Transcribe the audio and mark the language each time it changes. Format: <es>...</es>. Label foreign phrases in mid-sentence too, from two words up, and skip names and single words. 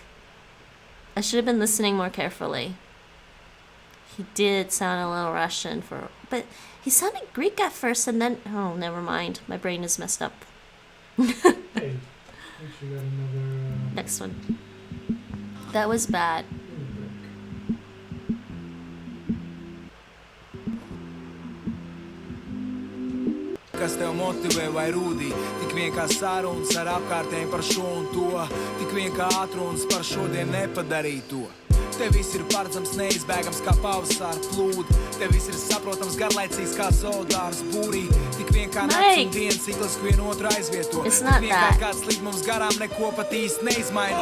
<en>I should have been listening more carefully. He did sound a little Russian but he sounded Greek at first, and then, oh, never mind. My brain is messed up. Hey, you got another, Next one. That was bad.</en> <lv>Kas tev motivē vai rūdī, tik vien kā sarunas ar apkārtējiem par šo un to, tik vien kā atrunas par šodien nepadarīto. Te viss ir paredzams, neizbēgams kā pavasara plūdi, te viss ir saprotams, garlaicīgs kā zoodārs būrī, tik vien kā nakts un dienas cikls vien otru aizvieto, tik vien kā kāds līd mums garām neko pat īsti neizmaina.</lv>